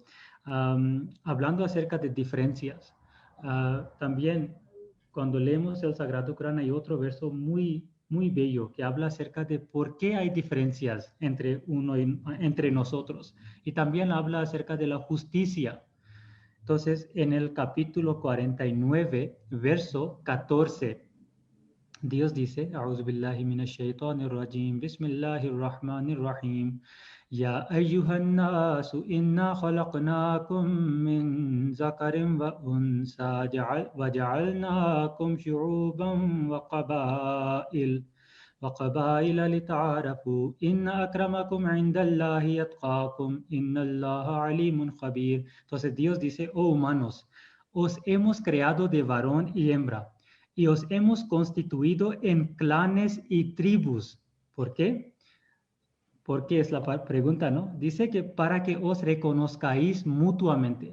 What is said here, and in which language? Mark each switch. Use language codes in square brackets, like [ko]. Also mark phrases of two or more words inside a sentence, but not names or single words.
[es] Hablando acerca de diferencias, también cuando leemos el Sagrado Corán hay otro verso muy bello que habla acerca de por qué hay diferencias entre nosotros y también habla acerca de la justicia. Entonces, en el capítulo 49, verso 14, Dios dice, [ar] أعوذ بالله من الشيطان الرجيم، بسم الله الرحمن الرحيم، يا أيها الناس إنا خلقناكم من ذكر وأنثى وجعلناكم شعوبا و وقبائل لتعارفوا إن أكرمكم عند الله يتقاكم إن الله عليم خبير. [es] Entonces Dios dice, oh humanos, os hemos creado de varón y hembra y os hemos constituido en clanes y tribus. ¿Por qué? Porque es la pregunta, ¿no? Dice que para que os reconozcáis mutuamente.